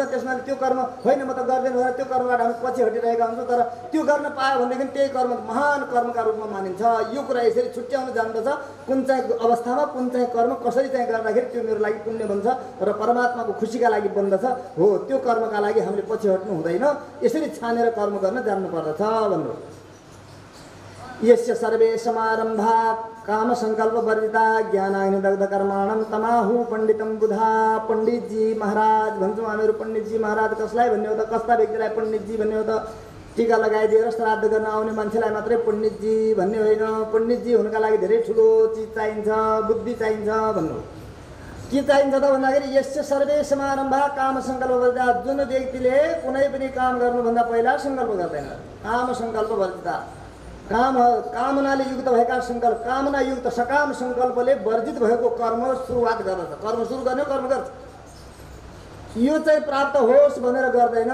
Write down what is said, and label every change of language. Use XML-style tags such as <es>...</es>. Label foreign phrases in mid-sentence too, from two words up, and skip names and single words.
<ne>त्यसमाले त्यो कर्म होइन म त गर्दैन भनेर त्यो कर्मबाट हामी पछि हटिरहेका हुन्छौँ, तर त्यो गर्न पायो भनेदेखि त्यही कर्म महान कर्मका रूपमा मानिन्छ। यो कुरा यसरी छुट्याउनु जान्दछ, कुन चाहिँ अवस्थामा कुन चाहिँ कर्म कसरी चाहिँ गर्दाखेरि त्यो मेरो लागि पुण्य बन्छ र परमात्माको खुसीका लागि बन्दछ हो, त्यो कर्मका लागि हामीले पछि हट्नु हुँदैन। यसरी छानेर कर्म गर्न जान्नु पर्दछ भन्नु।</ne> <sa>यस्य सर्वे समारम्भा काम संकल्प वर्जिता ज्ञानाग्नि दग्ध कर्माणं तमाहु पण्डितं बुधा।</sa> <ne>पण्डितजी महाराज भन्छौँ हामीहरू। पण्डितजी महाराज कसलाई भन्ने हो त? कस्ता व्यक्तिलाई पण्डितजी भन्ने हो त? टीका लगाइदिएर श्राद्ध गर्न आउने मान्छेलाई मात्रै पण्डितजी भन्ने होइन। पण्डितजी हुनका लागि धेरै ठुलो चिज चाहिन्छ, बुद्धि चाहिन्छ भन्नु। के चाहिन्छ त भन्दाखेरि</ne> <sa>यस्य सर्वे समारम्भा काम सङ्कल्प वर्जिता,</sa> <ne>जुन व्यक्तिले कुनै पनि काम गर्नुभन्दा पहिला सङ्कल्प गर्दैन,</ne> <sa>काम सङ्कल्प वर्जिता</sa> <ne>कामनाले युक्त भएका सङ्कल्प, कामना युक्त सकाम सङ्कल्पले वर्जित भएको कर्म सुरुवात गर्दछ। कर्म सुरु गर्ने कर्म गर्छ। यो चाहिँ प्राप्त होस् भनेर गर्दैन।</ne>